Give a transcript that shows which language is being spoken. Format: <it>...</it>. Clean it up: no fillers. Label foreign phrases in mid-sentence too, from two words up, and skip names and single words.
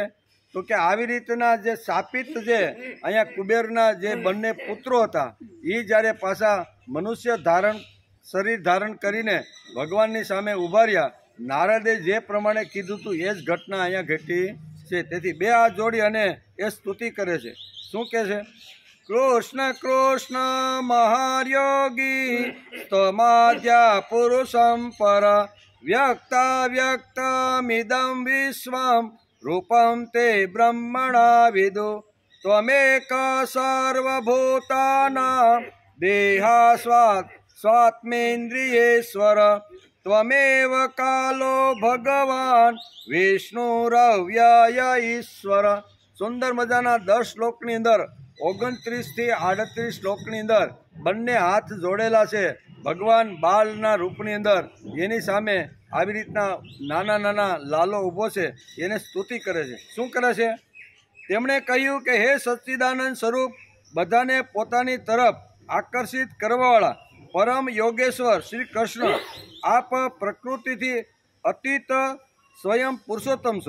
<gu>તો કે આવી રીતના જે શાપિત જે અહીંયા કુબેરના જે બંને પુત્રો હતા એ જ્યારે પાછા મનુષ્ય શરીર ધારણ કરીને ભગવાનની સામે ઊભા રહ્યા, નારદે જે પ્રમાણે કીધું હતું એ જ ઘટના અહીંયા ઘટી છે. તેથી 2 હાથ જોડી અને એ સ્તુતિ કરે છે. શું કહે છે?</gu> <sa>कृष्ण कृष्ण महायोगी त्वमाद्या पुरुषं पर व्यक्ताव्यक्तमिदं विश्वं रूपं ते ब्रह्मणा विदु त्वमेक सर्वभूतानां देहास्वात् स्वात्मेन्द्रियेश्वर त्वमेव कालो भगवान विष्णुरव्यय ईश्वर।</sa> <gu>સુંદર મજાના 10 શ્લોકની અંદર 29 થી 38 શ્લોકની અંદર બંને હાથ જોડેલા છે ભગવાન બાલના રૂપની અંદર, એની સામે આવી રીતના નાના નાના લાલો ઊભો છે, એને સ્તુતિ કરે છે। શું કરે છે? તેમણે કહ્યું કે હે સચ્ચિદાનંદ સ્વરૂપ, બધાને પોતાની તરફ આકર્ષિત કરવાવાળા પરમ યોગેશ્વર શ્રી કૃષ્ણ, આપ પ્રકૃતિથી અતીત સ્વયં પુરુષોત્તમ છો।</gu>